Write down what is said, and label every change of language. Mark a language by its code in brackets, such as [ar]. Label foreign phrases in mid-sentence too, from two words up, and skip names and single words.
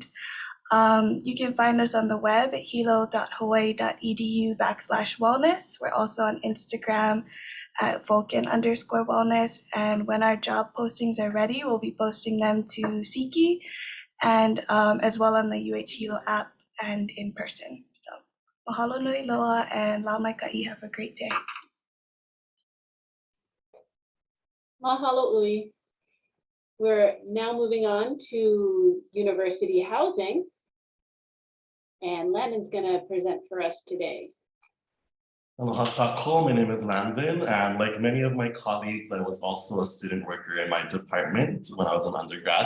[en] You can find us on the web at hilo.hawaii.edu/wellness. We're also on Instagram at Vulcan_wellness. And when our job postings are ready, we'll be posting them to Siki and as well on the UH Hilo app and in person. [haw] So mahalo nui loa and lau mai ka'i. [en] Have a great day. [haw] Mahalo ui. [en] We're now moving on to university housing. And Landon's going to present for us today. [haw] Aloha kako, [en] my name is Landon, and like many of my colleagues, I was also a student worker in my department when I was an undergrad.